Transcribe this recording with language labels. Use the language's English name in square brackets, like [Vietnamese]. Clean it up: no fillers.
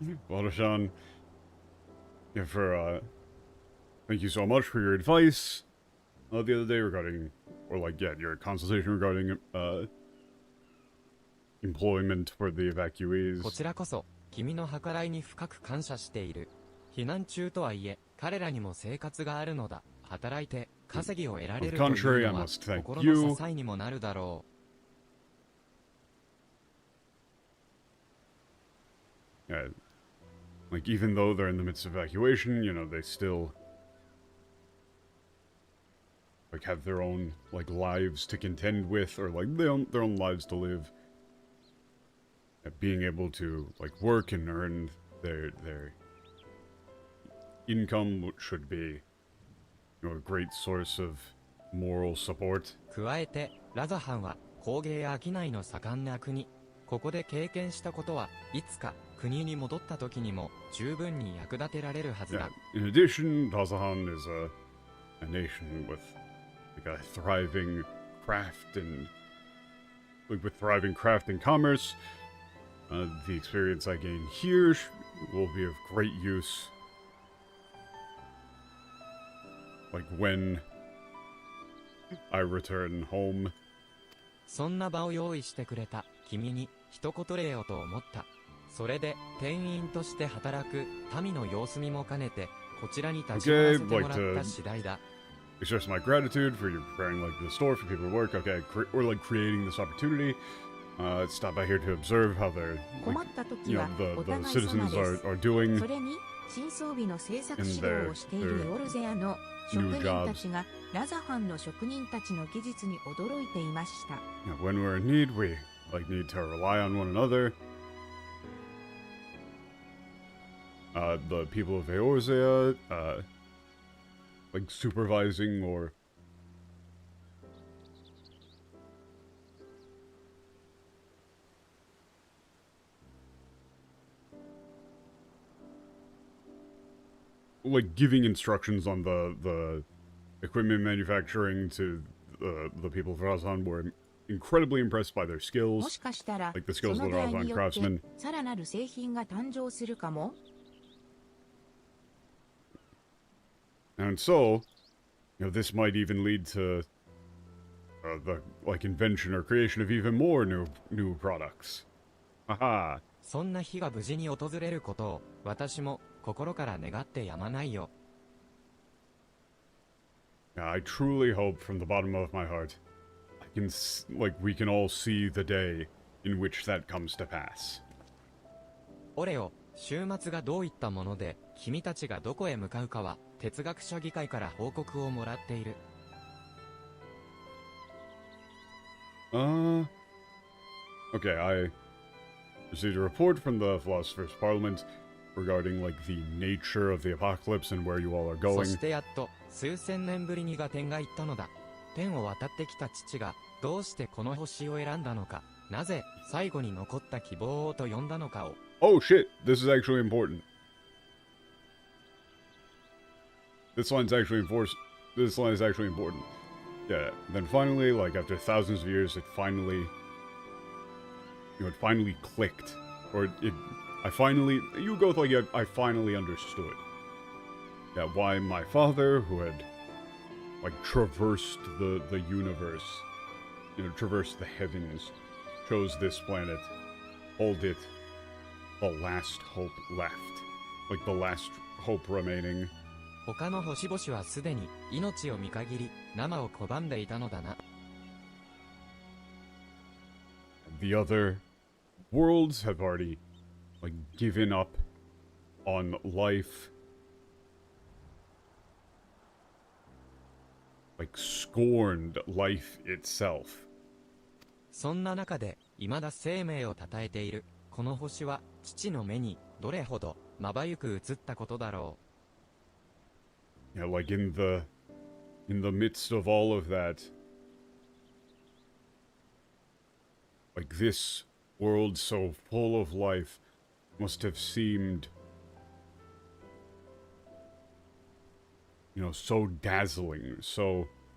[English] Watershan, thank you so much for your advice the other day regarding, your consultation regarding employment for the [Japanese] こ [English] evacuees. [Japanese] ちらこそ君の計らいに深く感謝している。避難中とはいえ彼らにも生活があるのだ。働いて稼ぎを得られるというのは心の支えにもなるだろう。 [English] Like, even though they're in the midst of evacuation, they still have their own lives to contend with, or their own lives to live. Being able to work and earn their income should be a great source of moral support. [Japanese] 加えてラザハンは工芸や商いの盛んな国。ここで経験したことはいつか国に戻った時にも十分に役立てられるはずだ。 [English] In addition, Dazahan is a nation with a thriving craft and with thriving craft and commerce. The experience I gain here will be of great use. When I return home. [Japanese] そんな場を用意してくれた君に一言礼をと思った。それで店員として働く民の様子見も兼ねてこちらに立ち寄らせてもらった次第だ。 [English] Express my gratitude for you preparing the store for people to work. Okay, or creating this opportunity. Stop by here to observe how they're the citizens are doing. [Japanese] それに新装備の製作指導をしているエオルゼアの職人たちがラザハンの職人たちの技術に驚いていました。 [English] When we're in need, we need to rely on one another. The people of Eorzea, supervising or giving instructions on the equipment manufacturing to the people of Razhan were incredibly impressed by their skills. [Japanese] もしかしたら、 [English] the [Japanese] そ [English] skills [Japanese] の [English] of the [Japanese] 出会い [English] Razhan [Japanese] によって [English] craftsmen. [Japanese] さらなる製品が誕生するかも。 [English] And so, this might even lead to the invention or creation of even more new products. Haha. [Japanese] そんな日が無事に訪れることを私も心から願ってやまないよ。 [English] Yeah, I truly hope from the bottom of my heart, we can all see the day in which that comes to pass. [Japanese] オレオ、週末がどういったもので、君たちがどこへ向かうかは、哲学者議会から報告をもらっている。 [English] Okay, I received a report from the Philosopher's Parliament regarding, the nature of the apocalypse and where you all are [Japanese] そ [English] going. [Japanese] してやっと、数千年ぶりにガテンが言ったのだ。天を渡ってきた父が、どうしてこの星を選んだのか、なぜ、最後に残った希望をと呼んだのかを。 [English] Oh shit, this is actually important. This line is actually important. Yeah, then finally, like, after thousands of years, it finally clicked. Or I finally, you go with, like, I finally understood. Yeah, why my father, who had, like, traversed the universe, traversed the heavens, chose this planet, called it the last hope left. Like, the last hope remaining. [Japanese] 他の星々はすでに命を見限り生を拒んでいたのだな。 [English] The other worlds have already, like, given up on life. Like, scorned life itself. [Japanese] そんな中で未だ生命を称えているこの星は父の目にどれほどまばゆく映ったことだろう。 [English] Yeah, like in the midst of all of that, like this world so full of life must have seemed, so dazzling, so